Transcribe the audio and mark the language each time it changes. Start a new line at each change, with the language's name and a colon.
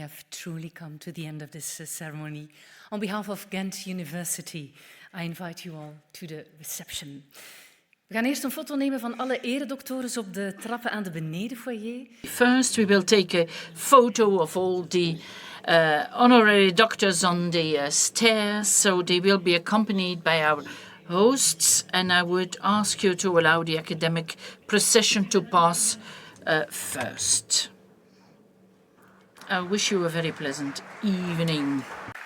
English: truly come to the end of this ceremony. On behalf of Ghent University, I invite you all to the reception.
Dutch: We gaan eerst een foto nemen van alle eredoctores op de trappen aan de benedenfoyer.
English: First, we will take a photo of all the honorary doctors on the stairs, so they will be accompanied by our hosts, and I would ask you to allow the academic procession to pass first. I wish you a very pleasant evening.